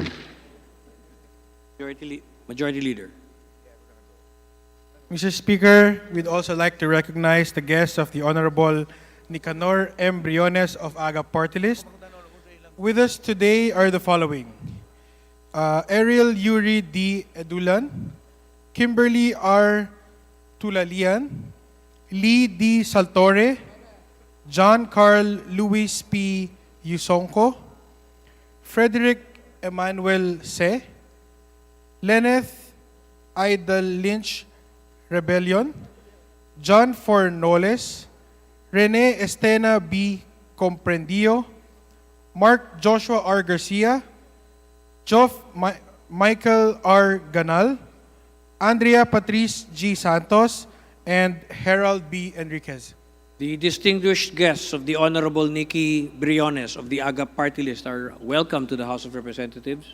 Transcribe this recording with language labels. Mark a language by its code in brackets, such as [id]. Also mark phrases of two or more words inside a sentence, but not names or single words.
[en] Majority Leader. Mr. Speaker, we'd also like to recognize the guests of the Honorable Nicanor M. Briones of AGA Party List. With us today are the following. Ariel Yuri D. Edulan, Kimberly R. Tulalian, Lee D. Saltore, John Carl Luis P. Yusonko, Frederick Emmanuel Se, Lenneth Idol Lynch Rebellion, John Fornoles, Rene Estena B. Comprendio, Mark Joshua R. Garcia, Michael R. Ganal, Andrea Patrice G. Santos, and Harold B. Enriquez. The distinguished guests of the Honorable Nikki Briones of the AGA Party List are welcome to the House of Representatives.